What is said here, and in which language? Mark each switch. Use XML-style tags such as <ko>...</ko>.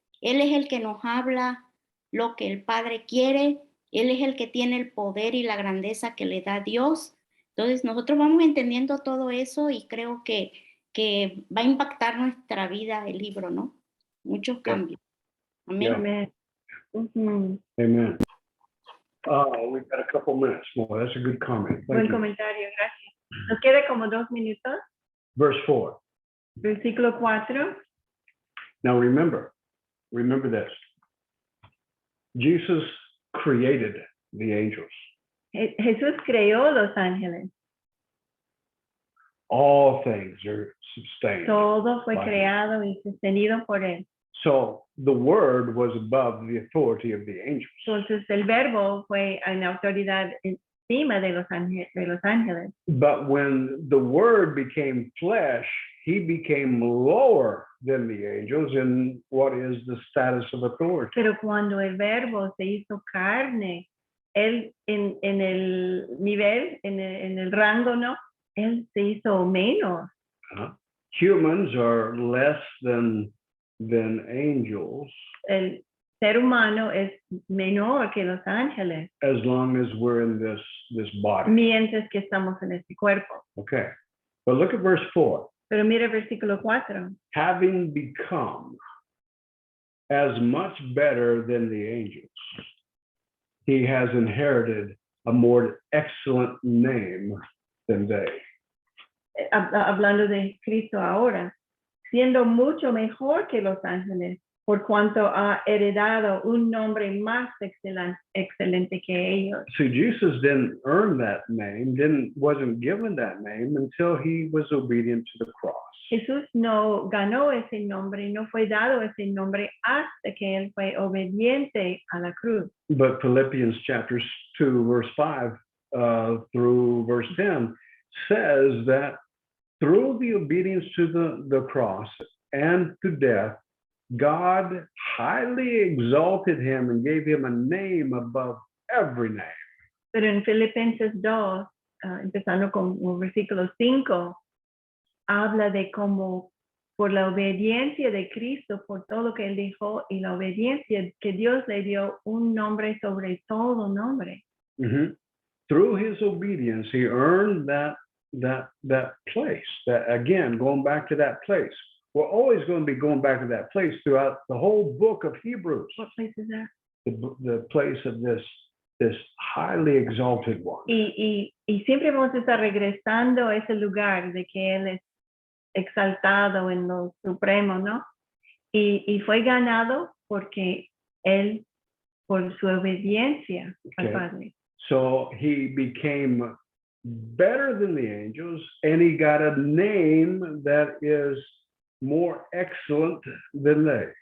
<es>Él es el que nos habla lo que el Padre quiere. Él es el que tiene el poder y la grandeza que le da Dios. Entonces nosotros vamos entendiendo todo eso y creo que va a impactar nuestra vida el libro, ¿no? Muchos cambios. Amén. Amén. Ujú.</es> <en>Amen. We've got a couple minutes more. That's a good comment.</en> <es>Buen</es> <en>Thank you.</en> <es>comentario, gracias. Nos queda como 2 minutos.</es> <en>Verse 4.</en> <es>Versículo 4.</es> <en>Now remember this. Jesus created the angels.</en> <es>Jesús creó los ángeles.</es> <en>All things are sustained.</en> <es>Todo fue</es> <en>by him.</en> <es>creado y sostenido por él.</es> <en>So the word was above the authority of the angels.</en> <es>Entonces el verbo fue en autoridad encima de los ángeles.</es> <en>But when the word became flesh, he became lower than the angels in what is the status of authority.</en> <es>Pero cuando el verbo se hizo carne, él en el nivel, en el rango, ¿no? Él se hizo menos.</es> <en>Humans are less than angels</en> <es>El ser humano es menor que los ángeles,</es> <en>as long as we're in this body.</en> <es>mientras que estamos en este cuerpo.</es> <en>Okay. But look at verse 4.</en> <es>Pero mira el versículo 4.</es> <en>Having become as much better than the angels, he has inherited a more excellent name than they.</en> <es>Hablando de Cristo ahora, siendo mucho mejor que los ángeles, por cuanto ha heredado un nombre más excelente que ellos.</es> <en>See, Jesus didn't earn that name, wasn't given that name until he was obedient to the cross.</en> <es>Jesús no ganó ese nombre, no fue dado ese nombre hasta que él fue obediente a la cruz.</es> <en>But Philippians chapters 2, verse 5 through verse 10 says that through the obedience to the cross and to death, God highly exalted him and gave him a name above every name.</en> <es>Pero en Filipenses 2, empezando con el versículo 5, habla de cómo por la obediencia de Cristo, por todo lo que él dijo y la obediencia que Dios le dio un nombre sobre todo nombre. Mm-hmm.</es> <en>Through his obedience, he earned that place. That again, going back to that place. We're always going to be going back to that place throughout the whole book of Hebrews. What place is that? The place of this highly exalted one.</en> <es>Y siempre vamos a estar regresando a ese lugar de que él es exaltado en lo supremo, ¿no? Y fue ganado porque él, por su obediencia al</es> <en>Okay.</en> <es>Padre.</es> <en>So he became better than the angels, and he got a name that is more excellent than they.</en>